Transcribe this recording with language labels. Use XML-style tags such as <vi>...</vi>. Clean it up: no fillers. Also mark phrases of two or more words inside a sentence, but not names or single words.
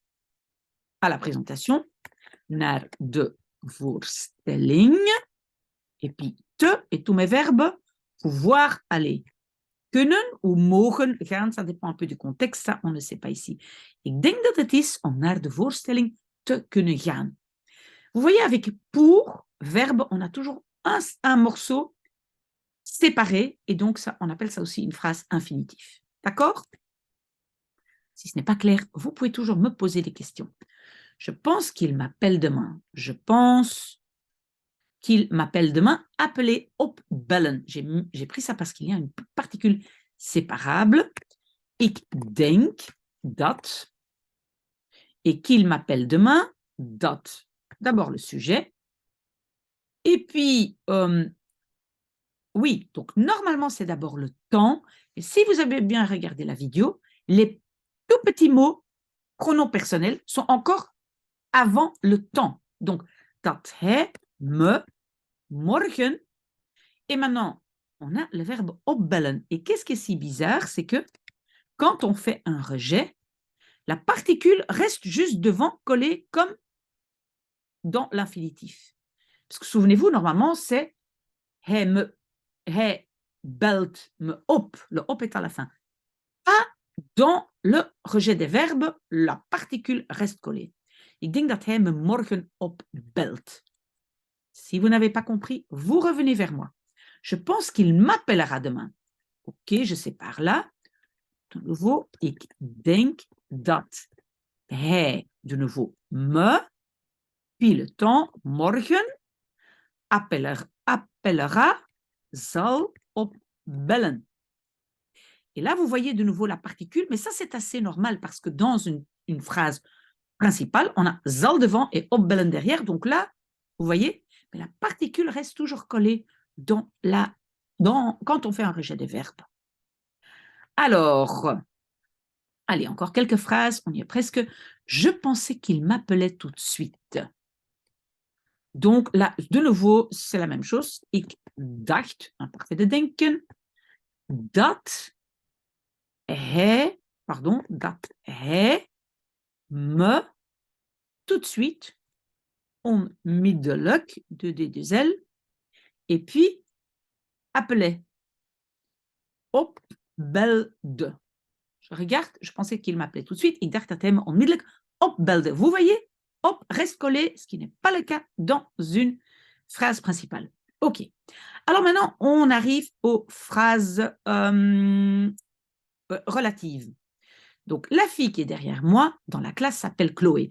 <fr>À la présentation,</fr> <nl>naar de voorstelling.</nl> <fr>Et puis, te et tous mes verbes, pouvoir aller.</fr> <nl>Kunnen ou mogen gaan,</nl> <fr>ça dépend un peu du contexte, ça on ne sait pas ici.</fr> <nl>Ik denk dat het is om naar de voorstelling te kunnen gaan.</nl> <fr>Vous voyez, avec pour, verbe, on a toujours un morceau séparé, et donc ça, on appelle ça aussi une phrase infinitive. D'accord? Si ce n'est pas clair, vous pouvez toujours me poser des questions. Je pense qu'il m'appelle demain. Je pense qu'il m'appelle demain. Appeler opbellen. J'ai pris ça parce qu'il y a une particule séparable.</fr> <nl>Ik denk dat.</nl> <fr>Et qu'il m'appelle demain, dat. D'abord le sujet. Et puis, Oui, donc normalement, c'est d'abord le temps. Et si vous avez bien regardé la vidéo, les tout petits mots pronoms personnels sont encore avant le temps. Donc,</fr> <nl>dat hij me morgen.</nl> <fr>Et maintenant, on a le verbe opbellen. Et qu'est-ce qui est si bizarre, c'est que quand on fait un rejet, la particule reste juste devant, collée comme dans l'infinitif. Parce que souvenez-vous, normalement, c'est</fr> <nl>hij belt me op.</nl> <fr>Le op est à la fin. Pas dans le rejet des verbes, la particule reste collée.</fr> <nl>Ik denk dat hij me morgen opbelt.</nl> <fr>Si vous n'avez pas compris, vous revenez vers moi. Je pense qu'il m'appellera demain. Ok, je sépare là. De nouveau,</fr> <nl>ik denk dat hij,</nl> <fr>de nouveau,</fr> <nl>me,</nl> <fr>puis le temps,</fr> <nl>morgen, appellera, zal opbellen.</nl> <fr>Et là, vous voyez de nouveau la particule, mais ça, c'est assez normal parce que dans une phrase principale, on a zal devant et opbellen derrière. Donc là, vous voyez, mais la particule reste toujours collée quand on fait un rejet des verbes. Alors, allez, encore quelques phrases, on y est presque. Je pensais qu'il m'appelait tout de suite. Donc là, de nouveau, c'est la même chose.</fr> <nl>Ik dacht,</nl> <fr>imparfait de</fr> <nl>denken, dat hij me</nl> <fr>tout de suite,</fr> <nl>onmiddellijk, de D2L,</nl> <fr>et puis appelait,</fr> <nl>opbelde.</nl> <fr>Je regarde, je pensais qu'il m'appelait tout de suite,</fr> <nl>ik dacht dat hij me onmiddellijk opbelde.</nl> <fr>Vous voyez, op reste collé, ce qui n'est pas le cas dans une phrase principale. Ok. Alors maintenant, on arrive aux phrases relatives. Donc, la fille qui est derrière moi dans la classe s'appelle Chloé.</fr>